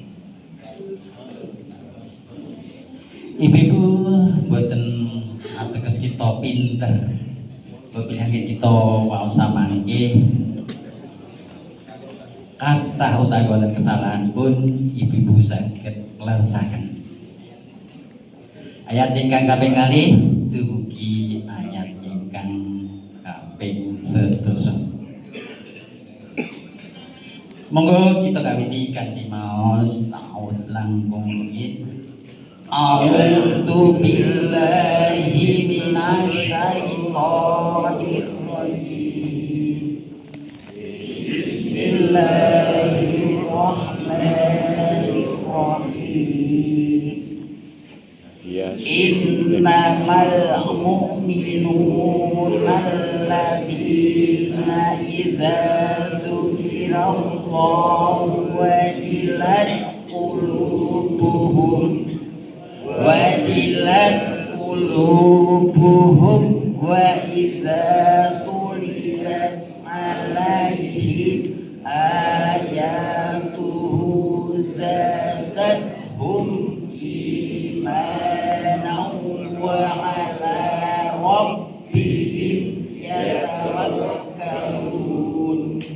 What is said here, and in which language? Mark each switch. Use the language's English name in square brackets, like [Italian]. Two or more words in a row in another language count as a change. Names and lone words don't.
[Javanese] Ibu-ibu boten ateges kita pinter, pilihan kita wau samangke kathah utawi wonten kesalahan pun ibu-ibu saged nglersaken. Ayat ingkang kaping kalih dumugi ayat ingkang kaping 11. Monggo kita kawiti kanthi maos ta'awudz langkung rumiyin. [Arabic] أعوذ بالله من الشيطان الرجيم. Bismillahirrahmanirrahim. إنما المؤمنون الذين إذا ذكر الله وجلت قلوبهم وإذا تليت عليهم آياته زادتهم إيمانا وعلى ربهم يتوكلون.